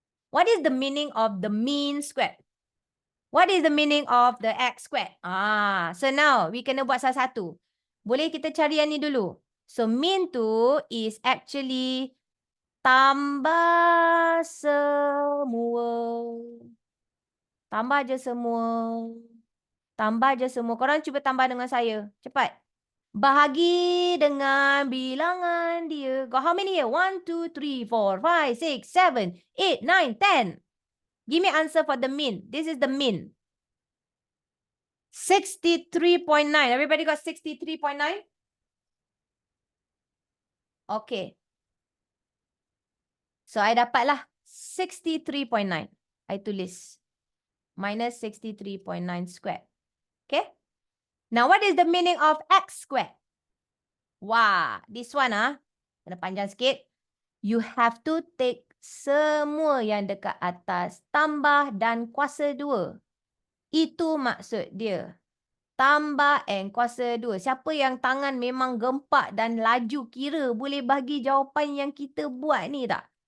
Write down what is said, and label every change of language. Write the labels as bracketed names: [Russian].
[English] What is the meaning of the mean squared? What is the meaning of the x squared? So now we [Malay] kena buat salah satu. Boleh kita cari yang ni dulu. So mean tu [English] is actually [Malay] tambah semua. Tambah je semua. Tambah je semua. Korang cuba tambah dengan saya. Cepat. Bahagi dengan bilangan dia. [English] Got how many here? 1, 2, 3, 4, 5, 6, 7, 8, 9, 10. Give me answer for the mean. This is the mean. 63.9. Everybody got 63.9? Okay. [Malay] So, I dapatlah 63.9. I tulis. [English] Minus 63.9 squared. Okay. Now, what is the meaning of x squared? [Malay] Wah, [English] this one [Malay] kena panjang sikit. [English] You have to take [Malay] semua yang dekat atas. Tambah dan kuasa 2. Itu maksud dia. Tambah and kuasa 2. Siapa yang tangan memang gempak dan laju kira boleh bagi jawapan yang kita buat ni tak?